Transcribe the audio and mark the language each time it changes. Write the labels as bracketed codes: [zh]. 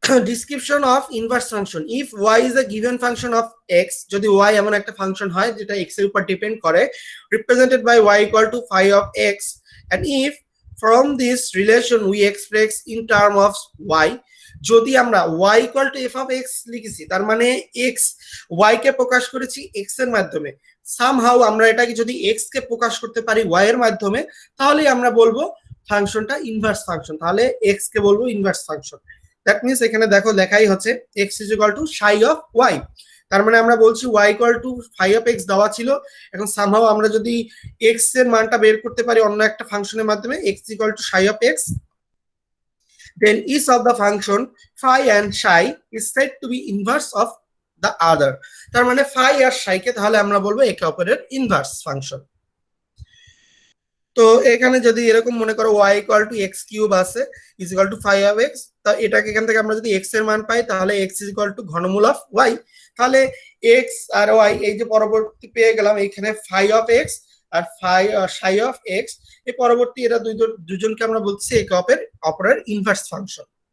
[bn] Description of inverse function. [en] if y is a given function of x, [bn] যদি y এমন একটা function হয় যেটা x এর উপর ডিপেন্ড করে, [en] represented by y equal to phi of x, and if from this relation we express in term of y, [bn] যদি আমরা y equal to f of x লিখেছি তার মানে x y কে প্রকাশ করেছি x এর মাধ্যমে, somehow আমরা এটাকে যদি x কে প্রকাশ করতে পারি y এর মাধ্যমে তাহলে আমরা বলবো ফাংশনটা ইনভার্স ফাংশন, তাহলে x কে বলবো ইনভার্স ফাংশন। দ্যাট মিন্স এখানে দেখো লেখাই হচ্ছে x is equal to psi of y, তার মানে আমরা বলছি y equal to phi of x দেওয়া ছিল, এখন somehow আমরা যদি x এর মানটা বের করতে পারি অন্য একটা ফাংশনের মাধ্যমে x is equal to psi of x, [en] then each of the function phi and psi is said to be inverse of the other। [bn] তার মানে phi আর psi কে তাহলে আমরা বলবো একে অপরের ইনভার্স ফাংশন। তো এখানে যদি এরকম মনে করো y equal to x cube আছে is equal to phi of x, তা এটাকে এখান থেকে আমরা যদি x এর মান পাই তাহলে x is equal to ঘনমূল of y, তাহলে x আর y এই যে পরবর্তী পেয়ে গেলাম এখানে phi of x আর psi of x, এই পরবর্তী এরা দুজনকে আমরা বলছি একে অপরের ইনভার্স ফাংশন।